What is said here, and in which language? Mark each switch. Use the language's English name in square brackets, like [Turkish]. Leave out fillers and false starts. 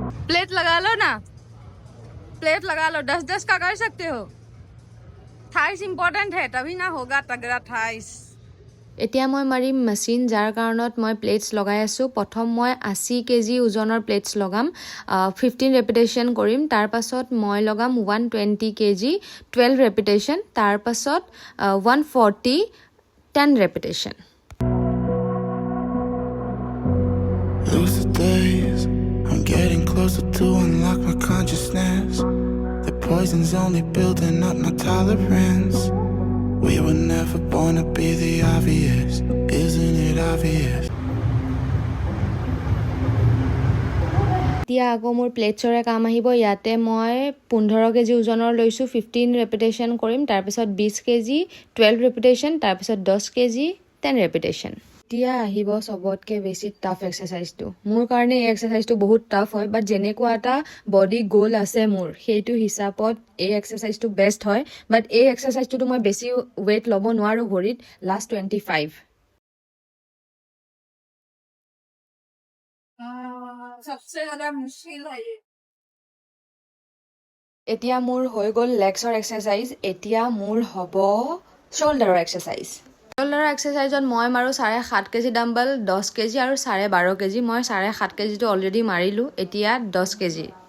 [Hindi] Plate लगा लो ना plate लगा लो 10-10 का कर सकते हो थाइस इम्पोर्टेंट है तभी ना होगा तगड़ा थाइस [Assamese] এতিয়া মই মাৰিম মেচিন যাৰ কাৰণত মই প্লেটছ লগাই আছোঁ প্ৰথম মই 80 কেজি ওজনৰ প্লেটছ লগাম 15 ৰেপিটেশ্যন কৰিম তাৰ পাছত মই লগাম 120 কেজি 12 ৰেপিটেশ্যন তাৰ পাছত 140 10 ৰেপিটেশ্যন [English] Lucid days, I'm getting closer to unlock my consciousness. The poison's only building up my tolerance. We were never born to be the obvious, isn't it obvious? [Assamese] এতিয়া আকৌ মোৰ প্লেটছৰে কাম আহিব ইয়াতে মই 15 কেজি ওজনৰ লৈছোঁ 15 ৰেপিটেশ্যন কৰিম তাৰপিছত 20 কেজি 12 ৰেপিটেশ্যন তাৰপিছত 10 কেজি 10 ৰেপিটেশ্যন এতিয়া আহিব চবতকৈ বেছি টাফ এক্সাৰচাইজটো মোৰ কাৰণে এই এক্সাৰচাইজটো বহুত টাফ হয় বাট যেনেকুৱা এটা বডি গ'ল আছে মোৰ সেইটো হিচাপত এই এক্সাৰচাইজটো বেষ্ট হয় বাট এই এক্সাৰচাইজটোতো মই বেছি ৱেইট ল'ব নোৱাৰোঁ ভৰিত লাষ্ট 25 [Hindi] सबसे ज्यादा मुश्किल है ये [Assamese] এতিয়া মোৰ হৈ গ'ল লেগছৰ এক্সাৰচাইজ এতিয়া মোৰ হ'ব শ্বল্ডাৰৰ এক্সাৰচাইজ শ্বল্ডাৰৰ এক্সাৰচাইজত মই মাৰোঁ 7.5 কেজি ডাম্বল 10 কেজি আৰু 12.5 কেজি মই 7.5 কেজিটো অলৰেডি মাৰিলোঁ এতিয়া 10 কেজি